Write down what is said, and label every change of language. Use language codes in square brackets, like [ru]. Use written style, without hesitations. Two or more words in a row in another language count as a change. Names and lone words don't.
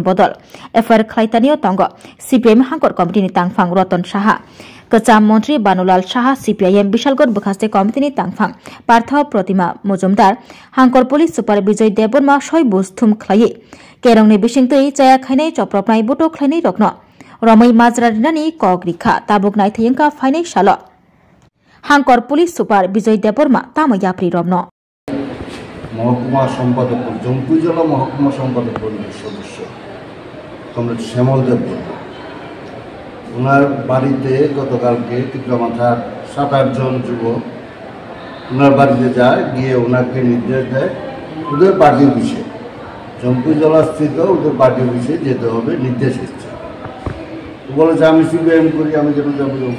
[trp] bodol FIR khlaitanio tongo CPIM hangkor committee ni tangphang Roton Saha Kacham Mantri Banulal Saha CPIM Bishalgor Bukhaste committee ni tangphang Partha Pratima Mujumdar hangkor Police Super Bijoy Deborma soi busthum khlai Kerongni bisingtui chaya khainai chopropnai buto khlainai rokno Romai Majradinani kok rikha tabuk nai thayengka fainai salo Hangkor Police Super Bijoy Deborma tamo yapri romno [bn] মহকুমা সম্পাদক জম্পুজলা মহকুমা সম্পাদক পরিষদের সদস্য কমরেড শ্যামল দেববর্মা ওনার বাড়িতে গতকালকে টিকরামাথার 7-8 জন যুবক ওনার বাড়িতে যায় গিয়ে ওনাকে নির্দেশ দেয় ওদের পার্টি অফিসে জম্পুজলা স্থিত ওদের পার্টি অফিসে যেতে হবে নির্দেশ এসেছে বলে যে আমি সিপিএম করি আমি কেন যাবো